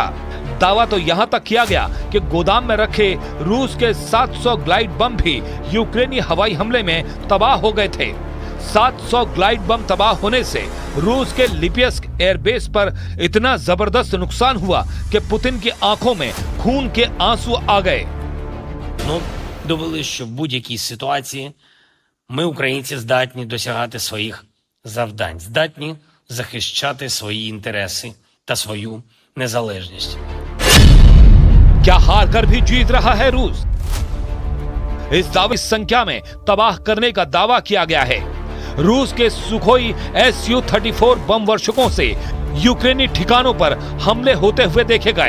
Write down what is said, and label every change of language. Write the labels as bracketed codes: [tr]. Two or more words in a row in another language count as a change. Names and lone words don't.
[hi] दावा तो यहां तक किया गया कि गोदाम में रखे रूस के 700 ग्लाइड बम भी यूक्रेनी हवाई हमले में तबाह हो गए थे। 700 ग्लाइड बम तबाह होने से रूस के लिपियस्क एयरबेस पर इतना जबरदस्त नुकसान हुआ कि पुतिन की आंखों में खून के आंसू आ गए। [uk] Ну, довели, що в будь-якій ситуації ми, українці, здатні досягати своїх завдань, здатні захищати свої інтереси та свою незалежність. [hi] क्या हार कर भी जीत रहा है रूस? इस दावे की संख्या में तबाह करने का दावा किया गया है। रूस के सुखोई Su-34 बम वर्षकों से यूक्रेनी ठिकानों पर हमले होते हुए देखे गए।